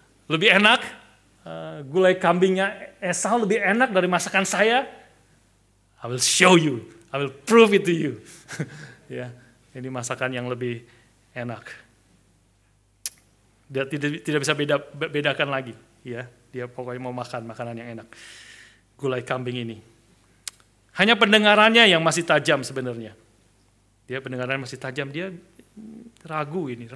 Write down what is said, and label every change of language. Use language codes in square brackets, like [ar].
[id] Lebih enak, gulai kambingnya Esau lebih enak dari masakan saya. [en] I will show you, I will prove it to you. [id] Ya, ini masakan yang lebih enak. Dia tidak bisa bedakan lagi, ya. Dia pokoknya mau makan makanan yang enak. Gulai kambing ini. Hanya pendengarannya yang masih tajam sebenarnya. Dia pendengarannya masih tajam, dia ragu.